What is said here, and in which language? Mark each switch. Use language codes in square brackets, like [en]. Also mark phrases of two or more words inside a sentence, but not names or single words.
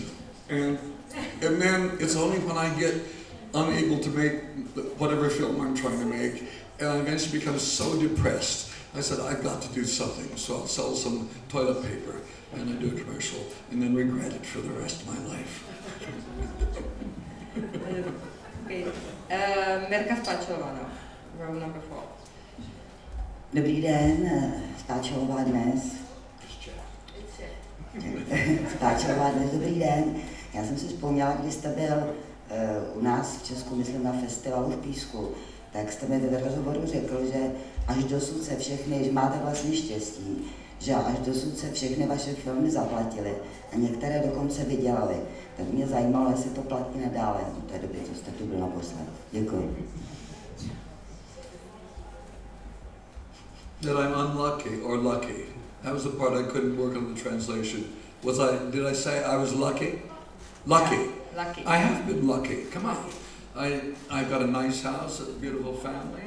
[en] And then it's only when I get unable to make whatever film I'm trying to make, and I eventually become so depressed, I said, I've got to do something, so I'll sell some toilet paper, and I do a commercial, and then regret it for the rest of my life. Okay, Mirka Spáčová, row number 4. [cs] Dobrý den, Spáčová dnes. Spáčová dnes, dobrý den. Já jsem si vzpomněla, když jste byl u nás v Česku, myslím na festivalu v Písku, tak jste mi v rozhovoru řekl, že až dosud se všechny, že máte vlastně štěstí, že až dosud se všechny vaše filmy zaplatily a některé dokonce vydělaly. Tak mě zajímalo, jestli to platí nadále od té doby, co jste tu byl naposled. Děkuji. [en] That I'm unlucky or lucky. That was the part I couldn't work on the translation. Did I say I was lucky? Lucky. Yeah, lucky. I have been lucky, come on. I've got a nice house, a beautiful family.